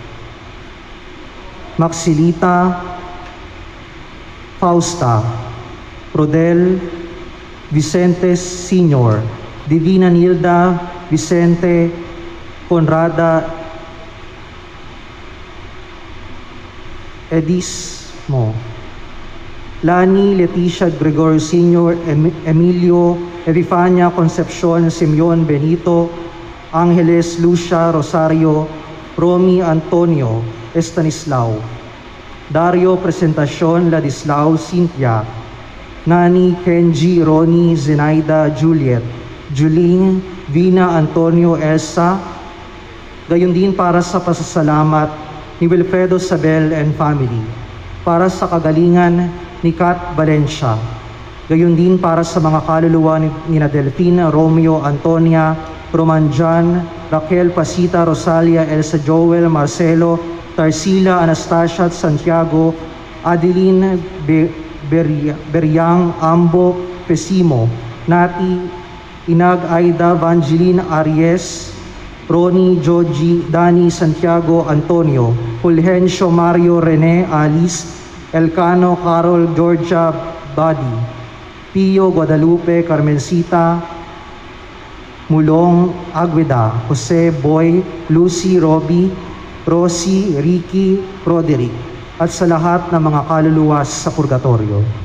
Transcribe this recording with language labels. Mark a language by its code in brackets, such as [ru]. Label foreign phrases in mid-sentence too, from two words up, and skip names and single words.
[tl] Maxilita Fausta, Rodel Vicente Sr., Divina Nilda Vicente Conrada Edismo, Lani Leticia Gregorio Sr., Emilio Evifania Concepcion Simeon Benito, Angeles Lucia Rosario, Romy Antonio Estanislao, Dario Presentacion Ladislao Cynthia, Nani Kenji Ronnie Zenaida Juliet, Juline Vina Antonio Elsa, gayon din para sa pasasalamat ni Wilfredo Sabel [en] and family, [tl] para sa kagalingan ni Kat Valencia, gayon din para sa mga kaluluwa ni Delphine Romeo Antonia, Roman John, Raquel Pasita Rosalia, Elsa Joel, Marcelo, Tarsila Anastasia at Santiago, Adeline Beryang Ambo Pesimo, Nati Inag Aida Vangeline Aries, Ronnie Joji Dani Santiago Antonio, Fulgencio Mario Rene Alice, Elcano Carol Georgia Badi, Pio Guadalupe Carmencita Mulong Agueda, Jose Boy, Lucy Roby, Rosie, Ricky, Roderick, at sa lahat ng mga kaluluwa sa purgatorio.